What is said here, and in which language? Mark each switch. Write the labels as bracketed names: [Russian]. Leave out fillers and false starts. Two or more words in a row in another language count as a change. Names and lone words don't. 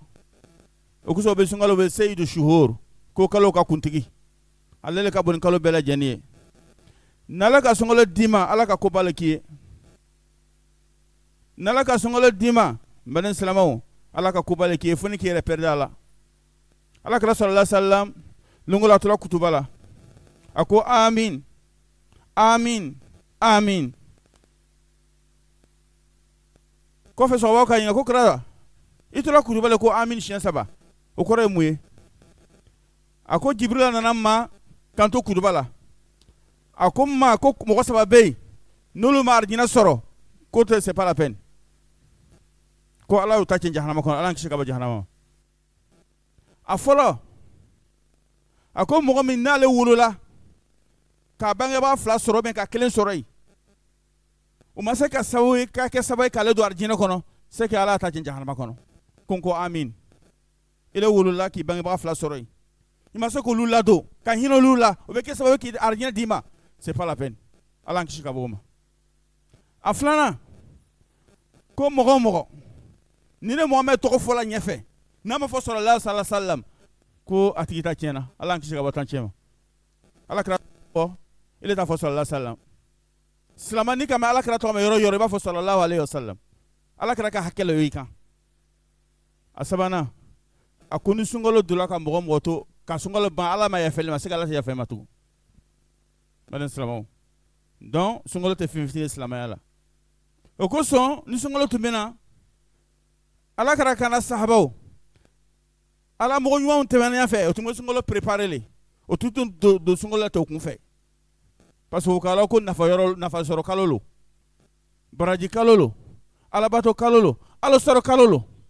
[Bambara] O kosɔn o bɛ sunkalo bɛ [Arabic] سيد الشهور, [Bambara] ko kalo ka kuntigi, ale le ka bon ni kalo bɛɛ lajɛlen ye. N'ala ka sunkalo d'i ma, ala ka koba le k'i ye. N'ala ka sunkalo d'i ma, n baden silamɛw, ala ka koba le k'i ye fo ni k'i yɛrɛ pɛridi a la. Alakira [Arabic] صلى الله عليه وسلم [Bambara] lungo la a tora kutuba la, a ko amin amin amin. Kɔfɛ sɔgɔbaw ka ɲininka ko kira i tora kutuba la ko amin siɲɛ 3, o kɔrɔ ye mun ye? A ko Jibrila nana ma kan to kutuba la, a ko ma ko mɔgɔ 3 bɛ yen n'olu ma arijinɛ sɔrɔ ko [French] c'est pas la peine, [Bambara] ko ala y'u ta cɛn jahanama kɔnɔ, ala kisi ka bɔ jahanama. A fɔlɔ a ko mɔgɔ min n'ale wolola k'a bangebaa 2 sɔrɔ ka 1 sɔrɔ yen, o ma se ka sababu ka kɛ sababu k'ale don arijinɛ kɔnɔ [French] c'est que [Bambara] ala ta jɛn jahanama kɔnɔ ko ko amin ile wolola k'i bangebaga fila sɔrɔ yen i ma se k'olu ladon ka hinɛ olu la o bɛ kɛ sababu k'i arijinɛ d'i ma [French] c'est pas la peine [Bambara] ala kisi ka bɔ o ma a filanan ko mɔgɔ o mɔgɔ ni ne Muhamɛd tɔgɔ fɔla ɲɛfɛ n'a ma fɔ [Arabic] صلى الله عليه وسلم [Bambara] ko a tigi ta tiɲɛna ala kisi ka bɔ tan tiɲɛ ma ala kira fɔ ile t'a fɔ [Arabic] صلى الله عليه وسلم [Bambara] silamɛ ni kama ala kira tɔgɔ mɛn yɔrɔ yɔrɔ i b'a fɔ [Arabic] صلى الله عليه وسلم [Bambara] ala kira ka hakɛ la o y'i kan a sabanan a ko ni sunkalo donna ka mɔgɔ mɔgɔ to ka sunkalo ban ala ma yafɛli ma se ka ala tɛ yafɛ ma tugun bani silamɛw donc sunkalo tɛ fɛn fitinin ye silamɛya la o kosɔn ni sunkalo tun bɛ na ala kira kana sahabaw ala mɔgɔ ɲumanw tɛmɛnen fɛ o tun bɛ sunkalo préparer le o tun tɛ don sunkalo la tɛ o kun fɛ [French] parce que [Bambara] o k'ala ko nafa sɔrɔ kalo lo baraji kalo lo alabato kalo lo alosɔrɔ kalo lo